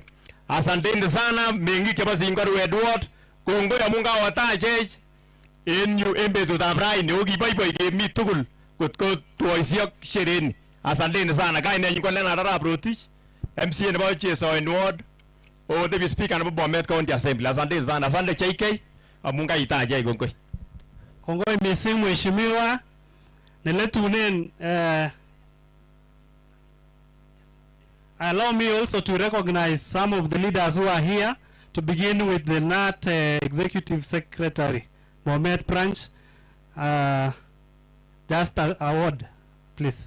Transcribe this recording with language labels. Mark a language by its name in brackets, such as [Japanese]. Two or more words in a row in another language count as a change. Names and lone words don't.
[Swahili] Asanteni sana [Kalenjin] meng'ik chebo Singorwet Ward, kongoi amun kawatachech en yu en betutab raini kiboiboi kemi tugul kotko tuoisiok shereni. [Swahili] Asanteni sana. [Kalenjin] Kainenyu ko Leonard Arap Rotich, MCA nebo Chesoen Ward, [English] Deputy Speaker [Kalenjin] nebo Bomet County Assembly. [Swahili] Asanteni sana. Asante JK [Kalenjin] amun kaitachech kongoi. Kongoi mising Mheshimiwa. [English] Neletunen allow me also to recognize some of the leaders who are here, to begin with the NAT Executive Secretary, Bomet Branch. Just a word, please.